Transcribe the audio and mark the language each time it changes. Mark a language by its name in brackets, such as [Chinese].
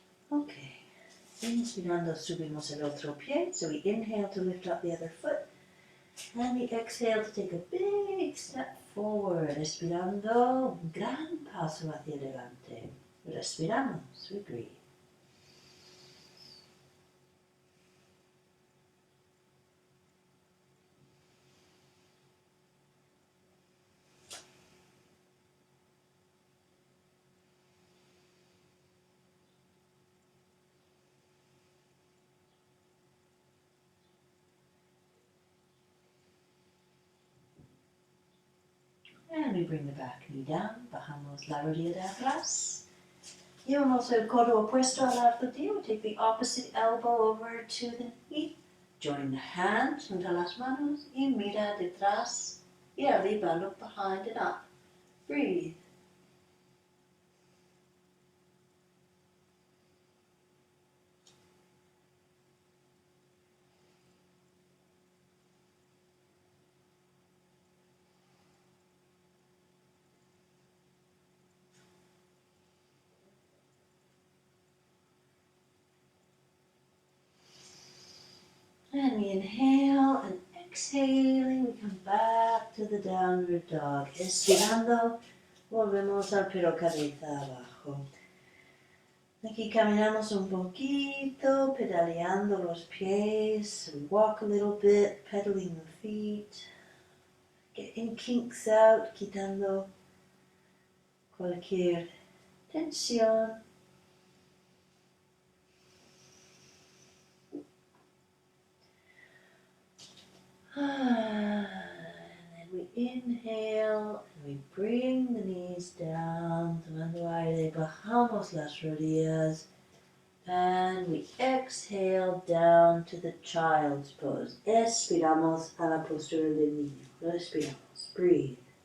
[Spanish] Okay. Inspirando, subimos el otro pie. [English] So we inhale to lift up the other foot. And we exhale to take a big step forward. [Spanish] Respirando, un gran paso hacia adelante. Respiramos, [English] we breathe. And we bring the back knee down, [Spanish] bajamos la rodilla de atrás. Llevamos el codo opuesto a la rodilla. [English] We take the opposite elbow over to the knee. Join the hands [Spanish] junto a las manos y mira detrás y arriba, [English] look behind and up. Breathe. And we inhale and exhaling, we come back to the downward dog. [Spanish] Estirando, volvemos al pelo cabeza abajo. Aquí caminamos un poquito, pedaleando los pies. [English] We walk a little bit, pedaling the feet. Getting kinks out, [Spanish] quitando cualquier tensión. [English] And then we inhale and we bring the knees down, [Spanish] tomando aire, bajamos las rodillas, [English] And we exhale down to the child's pose. [Spanish] Expiramos a la postura del niño. Respiramos. [English] Breathe.